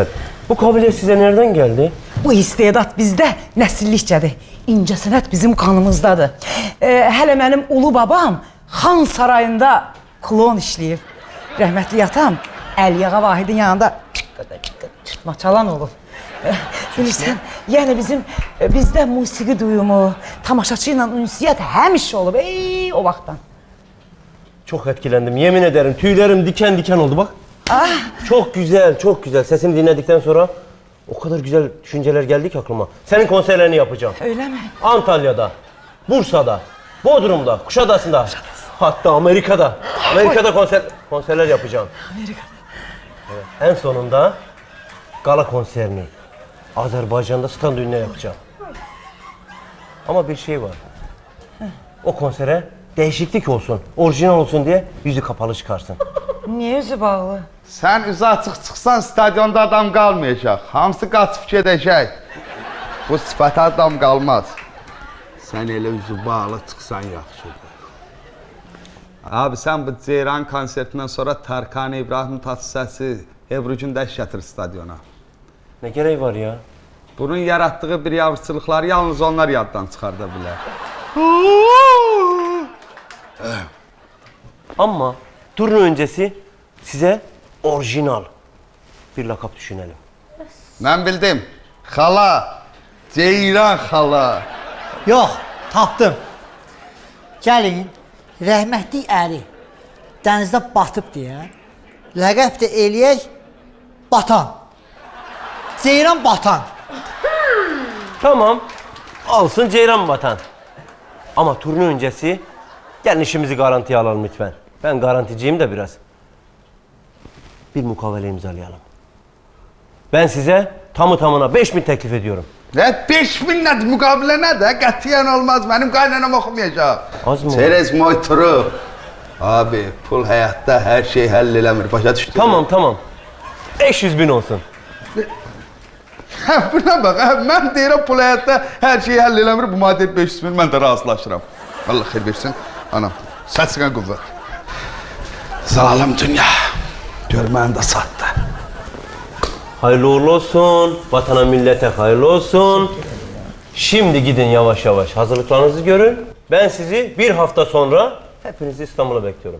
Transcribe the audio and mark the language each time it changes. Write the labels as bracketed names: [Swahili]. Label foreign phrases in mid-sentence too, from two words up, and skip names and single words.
[Turkish] Bu kabiliyet size nereden geldi? [Azerbaijani] Bu istedat bizdə nəsillikcədir. İncəsənət bizim qanımızdadır. Hələ mənim ulu babam Xan sarayında klon işləyib. Rəhmətli atam Əliyağa Vahidin yanında çıxma çalan olub. Bilirsən, yəni bizdə musiqi duyumu, tamaşaçı ilə ünsiyyət həmişə olub o vaxtdan. [Turkish] Çok etkilendim. Yemin ederim tüylerim diken diken oldu bak. Çok güzel, çok güzel. Sesini dinledikten sonra o kadar güzel düşünceler geldi ki aklıma. Senin konserlerini yapacağım. Öyle mi? Antalya'da, Bursa'da, Bodrum'da, Kuşadası'nda. Hatta Amerika'da. Amerika'da konserler yapacağım. Amerika. Evet. En sonunda gala konserini Azerbaycan'da stand ünlü yapacağım. Ama bir şey var. O konsere değişiklik olsun, orijinal olsun diye yüzü kapalı çıkarsın. Niye yüzü bağlı? [Azerbaijani] Sən üzü açıq çıxsan stadionda adam qalmayacaq. Hamısı qaçıb gedəcək. Bu sifətə adam qalmaz. Sən elə üzü bağlı çıxsan yaxşıdır. Abi sən bu Ceyran konsertindən sonra Tarkan, İbrahim Tatlısəsi, Ebrucun dəş gətir stadiona. [Turkish] Ne gereği var ya? [Azerbaijani] Bunun yarattığı bir yavruçılıqları yalnız onlar yaddan çıxarda bilər. [Turkish] Ama turnu öncesi size orijinal bir lakap düşünelim. [Azerbaijani] Mən bildim. Xala. Ceyran xala. Yox, tapdım. Gəlin, rəhmətli əri dənizdə batıb deyə ləqəb də eləyək Batan. Ceyran Batan. Tamam, olsun Ceyran Batan. [Turkish] Ama turnu öncesi gelin işimizi garantiye alalım lütfen. Ben garanticiyim de biraz. Bir mukavele imzalayalım. Ben size tamı tamına 5000 teklif ediyorum. [Azerbaijani] Ne 5000 nədir, müqabilə nədir? Qətiyyən olmaz, mənim qaynanam oxumayacaq. [Turkish] Az mı? Çerez moyturu. [Azerbaijani] Abi, pul həyatda hər şey həll eləmir, başa düşdün? [Turkish] Tamam. 500.000 olsun. [Azerbaijani] Buna bax, mən deyirəm pul həyatda hər şey həll eləmir, bu maddə 500.000, mən də razılaşıram. Allah xeyir versin, anam. Səsinə qüvvət. Zalim dünya, görməni də satdı. [Turkish] Hayırlı uğurlu olsun, vatana millete hayırlı olsun. Şimdi gidin yavaş yavaş hazırlıklarınızı görün. Ben sizi bir hafta sonra hepinizi İstanbul'a bekliyorum.